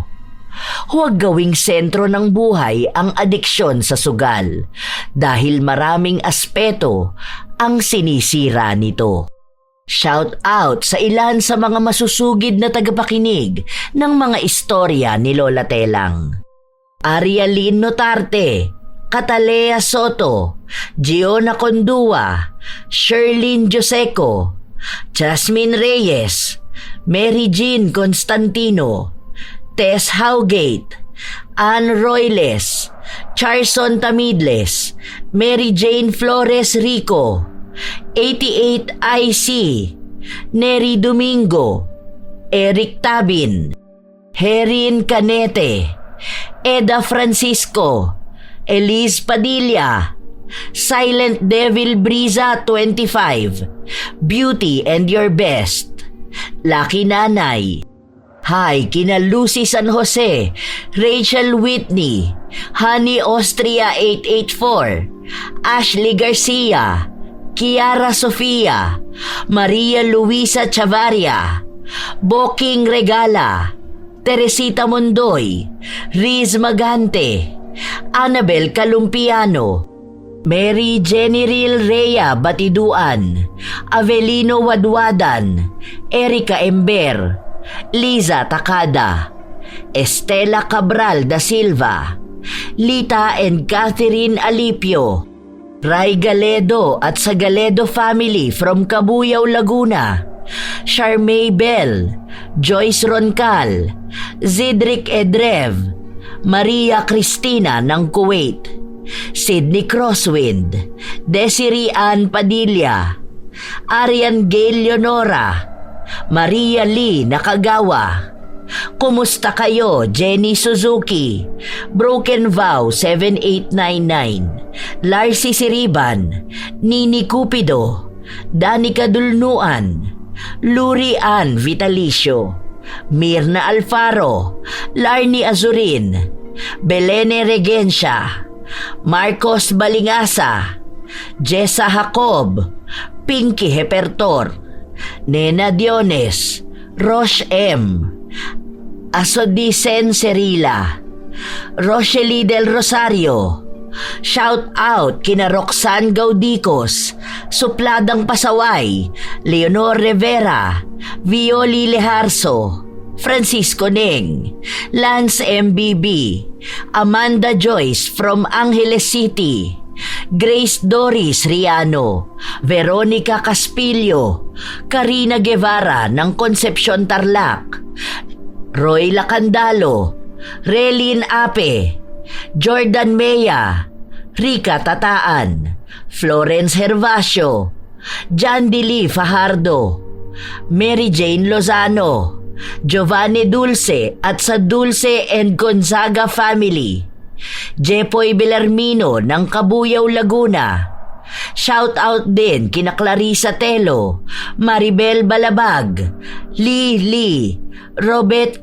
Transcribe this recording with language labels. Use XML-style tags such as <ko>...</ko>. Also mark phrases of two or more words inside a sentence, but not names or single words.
<tl>Huwag gawing sentro ng buhay ang adiksyon sa sugal dahil maraming aspeto ang sinisira nito.</tl> <en>Shout out</en> <tl>sa ilan sa mga masusugid na tagapakinig ng mga istorya ni Lola Telang. Arialyn Notarte, Catalea Soto, Giona Condua, Sherlyn Joseco, Jasmine Reyes, Mary Jean Constantino, Tess Howgate, Ann Royles, Charson Tamidles, Mary Jane Flores Rico, 88 IC, Neri Domingo, Eric Tabin, Herin Canete, Eda Francisco, Elise Padilla, Silent Devil Briza 25, Beauty and Your Best, Lucky Nanay, Hi kina Lucy San Jose, Rachel Whitney, Honey Austria 884, Ashley Garcia, Kiara Sofia, Maria Luisa Chavaria, Boking Regala, Teresita Mondoy, Riz Magante, Annabel Calumpiano, Mary Jenny Rhea Batiduan, Avelino Wadwadan, Erica Ember, Liza Takada, Estela Cabral da Silva, Lita and Catherine Alipio, Ray Galedo at sa Galedo</tl> <en>family from</en> <tl>Cabuyao, Laguna, Charmaine Bell, Joyce Roncal, Zidric Edrev, Maria Cristina ng Kuwait, Sydney Crosswind, Desiree Ann Padilla, Arian Gail Leonora, Maria Lee Nakagawa. Kumusta kayo, Jenny Suzuki, Broken Vow 7899, Larcy Siriban, Nini Cupido, Danica Dulnuan, Luri Ann Vitalicio, Mirna Alfaro, Larny Azurin, Belene Regencia, Marcos Balingasa, Jessa Jacob, Pinky Hepertor, Nena Diones, Roche M, Asodicen Cerila, Rochely Del Rosario.</tl> <en>Shout out</en> <tl>kina Roxanne Gaudicos, Supladang Pasaway, Leonor Rivera, Violi Leharso, Francisco Neng, Lance MBB, Amanda Joyce from Angeles City, Grace Doris Riano, Veronica Caspillo, Karina Guevara ng Concepcion Tarlac, Roy Lacandalo, Relin Ape, Jordan Mea, Rica Tataan, Florence Hervasio, Jandy Lee Fajardo, Mary Jane Lozano, Giovanni Dulce at sa Dulce and Gonzaga family, Jepoy Belarmino ng Cabuyao, Laguna.</tl> <en>Shout out</en> <tl>din kina Clarissa Telo, Maribel Balabag, Lee, Robert</tl>